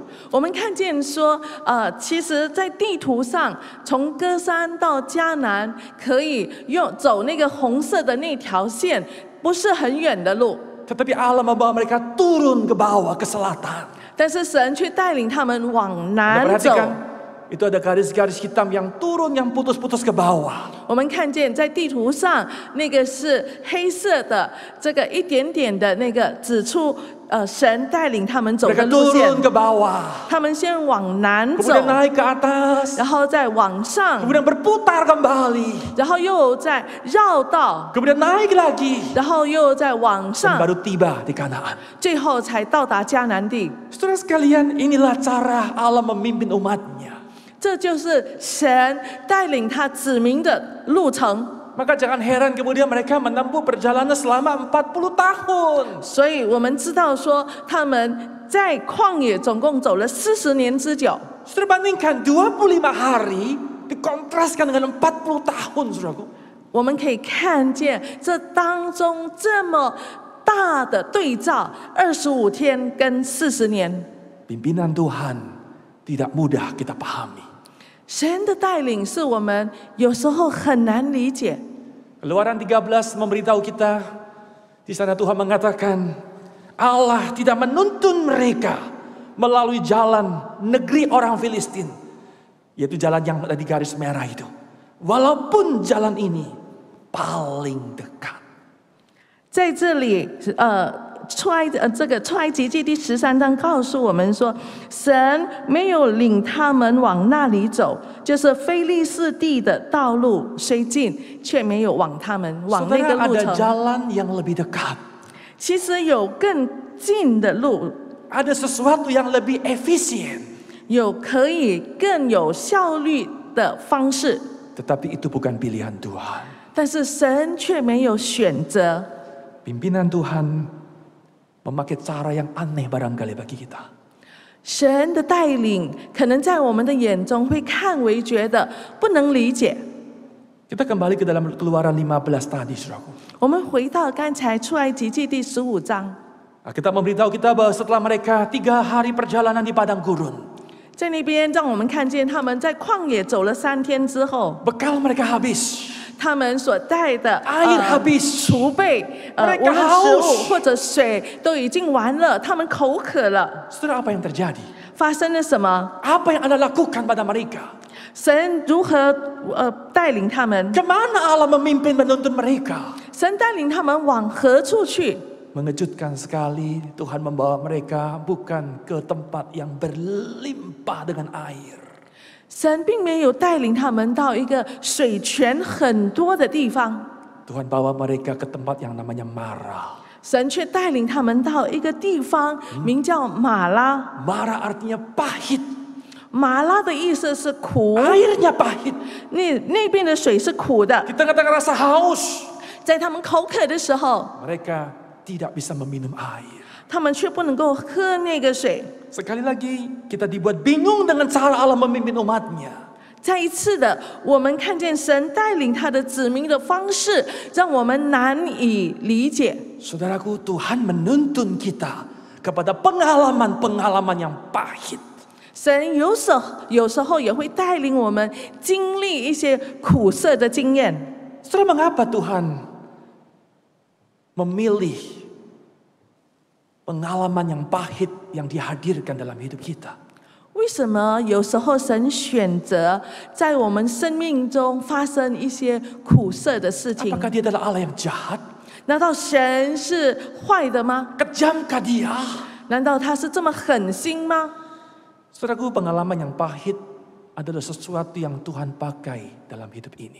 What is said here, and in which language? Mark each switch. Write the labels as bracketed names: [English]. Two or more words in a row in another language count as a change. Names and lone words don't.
[Chinese] 我们看见说，其实，在地图上，从歌珊到迦南，可以走那个红色的那条线，不是很远的路。 [Indonesian] Tetapi Allah membawa mereka turun ke bawah, ke selatan. [Chinese] 但是神却带领他们往南 [Indonesian] Anda [Chinese] 走。 [Indonesian] perhatikan Itu ada garis-garis hitam yang turun, yang putus-putus ke bawah. [Chinese] 我们看见在地图上那个是黑色的，这个一点点的那个指出，神带领他们走的 [Indonesian] Mereka [Chinese] 路线 [Indonesian] turun。ke bawah, [Chinese] 他们先往南走， [Indonesian] kemudian naik ke atas, [Chinese] 然后再往上， [Indonesian] kemudian berputar kembali, [Chinese] 然后又再绕道， [Indonesian] kemudian naik lagi, [Chinese] 然后又再往 [Indonesian] dan [Chinese] 上， [Indonesian] baru tiba di Kanaan. [Chinese] 最后才到达迦南地。 [Indonesian] Saudara sekalian, inilah cara Allah memimpin umatnya. [Chinese] 这就是神带领他子民的路程。 [Indonesian] Maka jangan heran kemudian mereka menempuh perjalanan selama 40 tahun. [Chinese] 所以我们知道说，他们在旷野总共走了40年之久。 [Indonesian] Saudara bandingkan 25 hari dikontraskan dengan 40 tahun, saudaraku. [Chinese] 我们可以看见这当中这么大的对照，25天跟40年。 [Indonesian] Pimpinan Tuhan tidak mudah kita pahami. [Chinese] 神的带领是我们有时候很难理解。 [Indonesian] Keluaran 13 memberitahu kita, di sana Tuhan mengatakan, Allah tidak menuntun mereka melalui jalan negeri orang Filistin, yaitu jalan yang ada di garis merah itu. Walaupun jalan ini paling dekat. [Chinese] 在这里，这个出埃及记第13章告诉我们说，神没有领他们往那里走，就是非利士地的道路虽近，却没有往他们往那个 [Indonesian] Saudara, [Chinese] 路 [Indonesian] ada [Chinese] 程。 [Indonesian] jalan yang lebih dekat. [Chinese] 其实有更近的路， [Indonesian] Ada sesuatu yang lebih efisien. [Chinese] 有可以更有效率的方式， [Indonesian] Tetapi itu bukan pilihan Tuhan. [Chinese] 但是神却没有选择。 [Indonesian] Pimpinan Tuhan memakai cara yang aneh barangkali bagi kita. [Chinese] 神的带领可能在我们的眼中会看为觉得不能理解。 [Indonesian] Kita kembali ke dalam Keluaran 15 tadi, saudaraku. [Chinese] 我们回到刚才出埃及记第15章， [Indonesian] Kita memberitahu kita bahwa setelah mereka 3 hari perjalanan di padang gurun, [Chinese] 在那边让我们看见他们在旷野走了3天之后， [Indonesian] bekal mereka habis. [Chinese] 他们所带的 [Indonesian] Air habis. [Chinese] 储备， [Indonesian] Mereka [Chinese] 无论食物 [Indonesian] haus. [Chinese] 或者水都已经完了，他们口渴了。 [Indonesian] Saudara, apa yang terjadi? [Chinese] 发生了什么？ [Indonesian] Apa yang Anda lakukan pada mereka? [Chinese] 神如何带领他们？ [Indonesian] Kemana Allah memimpin menuntun mereka? [Chinese] 神带领他们往何处去？ [Indonesian] Mengejutkan sekali, Tuhan membawa mereka bukan ke tempat yang berlimpah dengan air. [Chinese] 神并没有带领他们到一个水泉很多的地方， [Indonesian] Tuhan bawa mereka ke tempat yang namanya Mara. [Chinese] 神却带领他们到一个地方，名叫马拉。 [Indonesian] Mara artinya pahit. [Chinese] 马拉的意思是苦， [Indonesian] Airnya pahit. [Chinese] 那边的水是苦的。 [Indonesian] Di tengah-tengah rasa haus, [Chinese] 在他们口渴的时候， [Indonesian] mereka tidak bisa meminum air. [Chinese] 他们却不能够喝那个水。 [Indonesian] Sekali lagi, kita dibuat bingung dengan cara Allah memimpin umatnya. [Chinese] 再一次的，我们看见神带领他的子民的方式，让我们难以理解。 [Indonesian] Saudaraku, Tuhan menuntun kita kepada pengalaman-pengalaman yang pahit. [Chinese] 神有时候也会带领我们经历一些苦涩的经验。 [Indonesian] Saudara, mengapa Tuhan memilih pengalaman yang pahit yang dihadirkan dalam hidup kita? [Chinese] 为什么有时候神选择在我们生命中发生一些苦涩的事情？ [Indonesian] Apakah dia adalah Allah yang jahat? [Chinese] 难道神是坏的吗？ [Indonesian] Kejamkah dia? [Chinese] 难道他是这么狠心吗？ [Indonesian] Saudaraku, pengalaman yang pahit adalah sesuatu yang Tuhan pakai dalam hidup ini.